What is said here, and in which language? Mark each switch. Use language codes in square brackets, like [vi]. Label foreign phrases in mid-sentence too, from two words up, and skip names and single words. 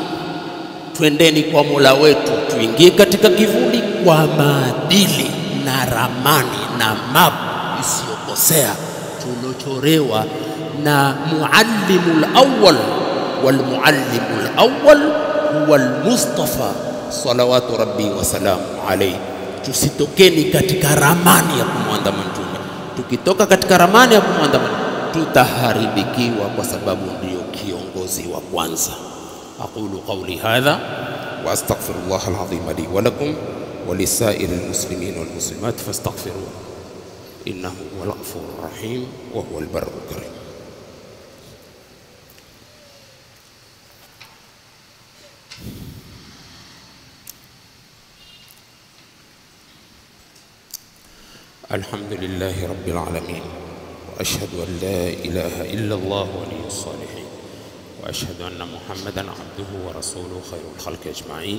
[sw] Twendeni kwa Mola wetu, tuingie katika kivuli kwa maadili na ramani na map isiyokosea tulochorewa na [ar] المعلم الأول والمعلم الأول هو المصطفى صلوات ربي وسلام عليه. [sw] Tusitokeni katika ramani ya kumwandama Mtume. Tukitoka katika ramani ya kumwandama tutaharibikiwa, kwa sababu ndio kiongozi wa kwanza. [ar] أقول قولي هذا وأستغفر الله العظيم لي ولكم ولسائر المسلمين والمسلمات فاستغفروه إنه هو الغفور الرحيم وهو البر الكريم. الحمد لله رب العالمين، وأشهد أن لا إله إلا الله ولي الصالحين، وأشهد أن محمدا عبده ورسوله خير الخلق أجمعين.